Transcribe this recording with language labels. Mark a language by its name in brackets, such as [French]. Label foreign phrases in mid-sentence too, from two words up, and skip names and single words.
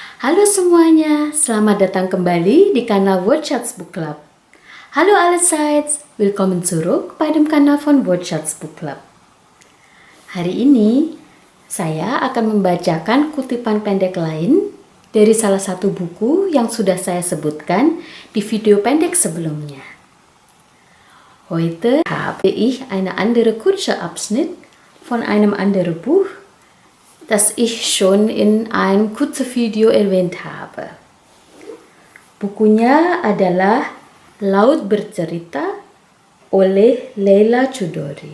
[Indonesian] Halo semuanya, selamat datang kembali di kanal Wordshots Book Club. [German] Halo allerseits, willkommen zurück bei dem Kanal von Wordshots Book Club. [Indonesian] Hari ini, saya akan membacakan kutipan pendek lain dari salah satu buku yang sudah saya sebutkan di video pendek sebelumnya. [German] Heute habe ich eine andere kurze Abschnitt von einem anderen Buch, das ich schon in einem kurzen Video erwähnt habe. [Indonesian] Bukunya adalah Laut Bercerita oleh Leila Chudori.